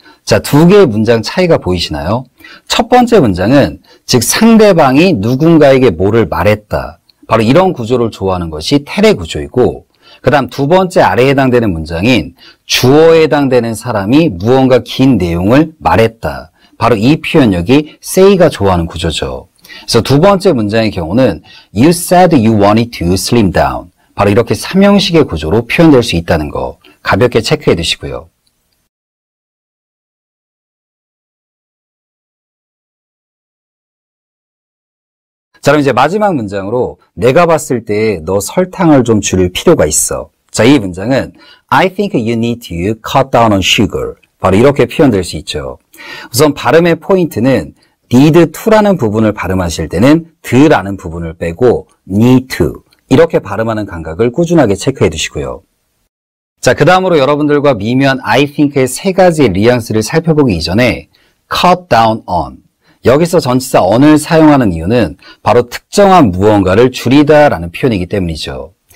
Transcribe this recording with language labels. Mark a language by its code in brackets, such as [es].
[ko] 자, 두 개의 문장 차이가 보이시나요? 첫 번째 문장은 즉 상대방이 누군가에게 뭐를 말했다. 바로 이런 구조를 좋아하는 것이 tell의 구조이고 그 다음 두 번째 아래에 해당되는 문장인 주어에 해당되는 사람이 무언가 긴 내용을 말했다. 바로 이 표현력이 say가 좋아하는 구조죠. 그래서 두 번째 문장의 경우는 [en] You said you wanted to slim down. [ko] 바로 이렇게 삼형식의 구조로 표현될 수 있다는 거 가볍게 체크해 두시고요. 자, 그럼 이제 마지막 문장으로 내가 봤을 때 너 설탕을 좀 줄일 필요가 있어. 자, 이 문장은 [en] I think you need to cut down on sugar. [ko] 바로 이렇게 표현될 수 있죠. 우선 발음의 포인트는 need to라는 부분을 발음하실 때는 드라는 부분을 빼고 need to 이렇게 발음하는 감각을 꾸준하게 체크해 두시고요. 자, 그 다음으로 여러분들과 미묘한 I think의 세 가지의 뉘앙스를 살펴보기 이전에 cut down on 여기서 전치사 on을 사용하는 이유는 바로 특정한 무언가를 줄이다 라는 표현이기 때문이죠.